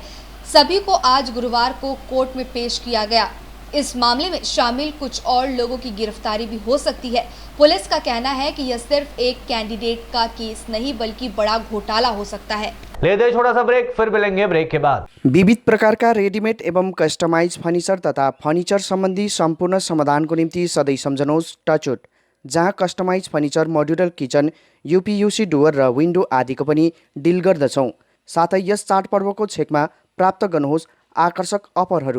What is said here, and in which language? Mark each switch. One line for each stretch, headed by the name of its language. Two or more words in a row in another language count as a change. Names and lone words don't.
Hindi: सभी को आज गुरुवार को कोर्ट में पेश किया गया। इस मामले में शामिल कुछ और लोगों की गिरफ्तारी भी हो सकती है। पुलिस का कहना है कि यह सिर्फ एक कैंडिडेट का केस नहीं बल्कि बड़ा घोटाला हो सकता है। ले दे छोटा सा ब्रेक, फिर मिलेंगे ब्रेक के बाद।
Nepali: विविध प्रकारका रेडीमेड एवं
English: customize furniture
Nepali: तथा फर्निचर सम्बन्धी सम्पूर्ण समाधानको निम्ति सधैँ सम्झनुहोस् टचवुड, जहाँ
English: customize furniture, modular kitchen, uPVC door
Nepali: र विन्डो आदिको पनि डिल गर्दछौँ। साथै यस चाडपर्वको छेकमा प्राप्त गर्नुहोस् आकर्षक अफरहरू।